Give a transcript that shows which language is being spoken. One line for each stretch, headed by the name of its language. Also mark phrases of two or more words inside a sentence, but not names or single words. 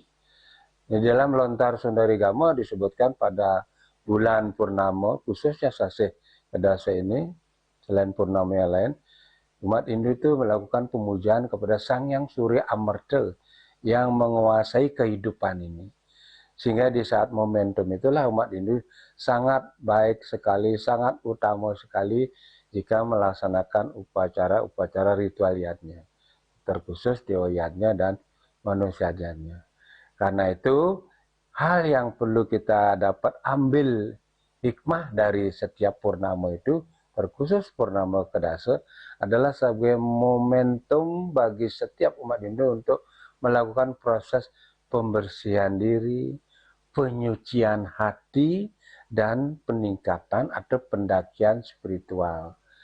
Indonesian: Di dalam Lontar Sundarigama disebutkan pada bulan Purnama, khususnya Sasih Kedasa ini, selain Purnama yang lain, umat Hindu itu melakukan pemujaan kepada Sang Hyang Surya Amarta yang menguasai kehidupan ini. Sehingga di saat momentum itulah umat Hindu sangat baik sekali, sangat utama sekali jika melaksanakan upacara-upacara ritualiatnya, terkhusus dewa-yadnya dan manusia-yadnya. Karena itu, hal yang perlu kita dapat ambil hikmah dari setiap purnama itu, terkhusus Purnama Kedasa, adalah sebagai momentum bagi setiap umat Hindu untuk melakukan proses pembersihan diri, penyucian hati, dan peningkatan atau pendakian spiritual.